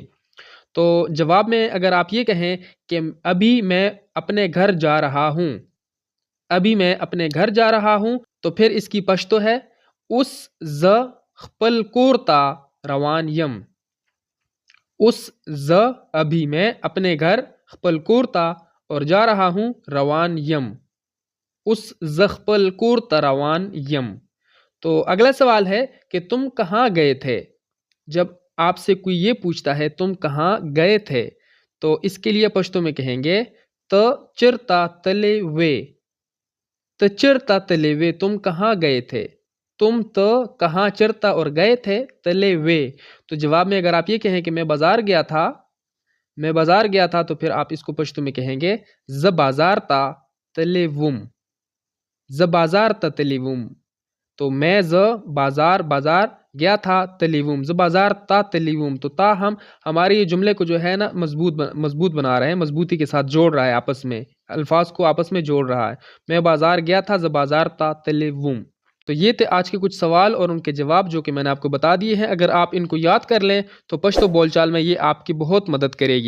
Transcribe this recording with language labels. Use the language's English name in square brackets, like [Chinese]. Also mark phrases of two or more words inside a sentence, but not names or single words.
[Urdu] تو جواب میں اگر آپ یہ کہیں کہ ابھی میں اپنے گھر جا رہا ہوں، ابھی میں اپنے گھر جا رہا ہوں، تو پھر اس کی پشتو ہے [Pashto] اس ز خپل کورتا روان یم، اس ز [Urdu] ابھی میں اپنے گھر [Pashto] خپل کورتا [Urdu] اور جا رہا ہوں [Pashto] روان یم، اس ز خپل کورتا روان یم۔ [Urdu] تو اگلا سوال ہے کہ تم کہاں گئے تھے؟ جب آپ سے کوئی یہ پوچھتا ہے تم کہاں گئے تھے تو اس کے لیے پشتو میں کہیں گے [Pashto] ت چرتا تلے وے، ت چرتا تلے وے، [Urdu] تم کہاں گئے تھے، تم تو کہاں چرتا اور گئے تھے [Pashto] تلے وے۔ [Urdu] تو جواب میں اگر آپ یہ کہیں کہ میں بازار گیا تھا، میں بازار گیا تھا، تو پھر آپ اس کو پشتو میں کہیں گے [Pashto] ز بازار تا تلے وم، ز بازار تا تلے وم، [Urdu] تو میں [Pashto] ز بازار [Urdu] گیا تھا [Pashto] تلیوم، ز بازار تا تلیوم، [Urdu] تو تا ہم ہمارے یہ جملے کو جو ہے نا مضبوط بنا رہے ہیں، مضبوطی کے ساتھ جوڑ رہا ہے، آپس میں الفاظ کو آپس میں جوڑ رہا ہے۔ میں بازار گیا تھا، [Pashto] ز بازار تا تلیوم۔ [Urdu] تو یہ تھے آج کے کچھ سوال اور ان کے جواب جو کہ میں نے آپ کو بتا دیے ہیں۔ اگر آپ ان کو یاد کر لیں تو پشتو بول چال میں یہ آپ کی بہت مدد کرے گی۔